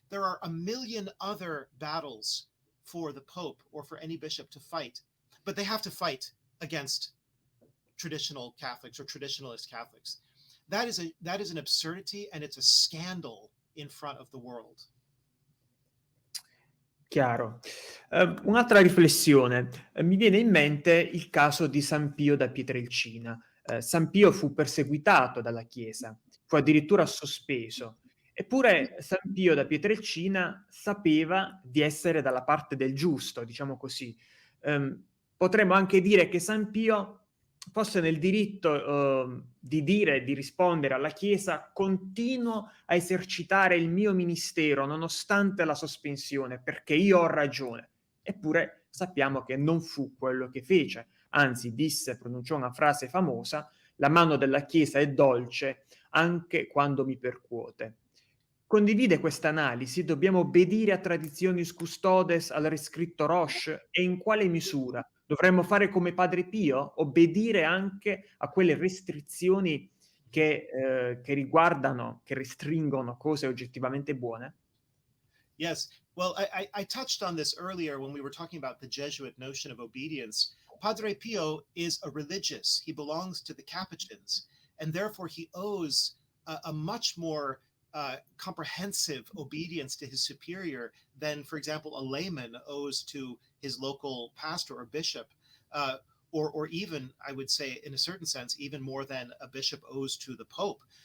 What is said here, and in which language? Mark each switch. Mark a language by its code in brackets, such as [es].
[en] There are a million other battles for the Pope or for any bishop to fight, but they have to fight against traditional Catholics or traditionalist Catholics. That is an absurdity, and it's a scandal in front of the world. [it] Chiaro. Un'altra riflessione. Mi viene in mente il caso di San Pio da Pietrelcina. San Pio fu perseguitato dalla Chiesa, fu addirittura sospeso. Eppure San Pio da Pietrelcina sapeva di essere dalla parte del giusto, diciamo così. Potremmo anche dire che San Pio fosse nel diritto di dire, di rispondere alla Chiesa: continuo a esercitare il mio ministero nonostante la sospensione, perché io ho ragione. Eppure sappiamo che non fu quello che fece, anzi disse, pronunciò una frase famosa: la mano della Chiesa è dolce anche quando mi percuote. Condivide questa analisi? Dobbiamo obbedire a Traditionis Custodes, al riscritto Roche? E in quale misura? Dovremmo fare come Padre Pio? Obbedire anche a quelle restrizioni che riguardano, che restringono cose oggettivamente buone? [en] Yes. Well, I touched on this earlier when we were talking about the Jesuit notion of obedience. Padre Pio is a religious. He belongs to the Capuchins, and therefore he owes a much more comprehensive obedience to his superior than, for example, a layman owes to his local pastor or bishop, or even, I would say, in a certain sense, even more than a bishop owes to the Pope.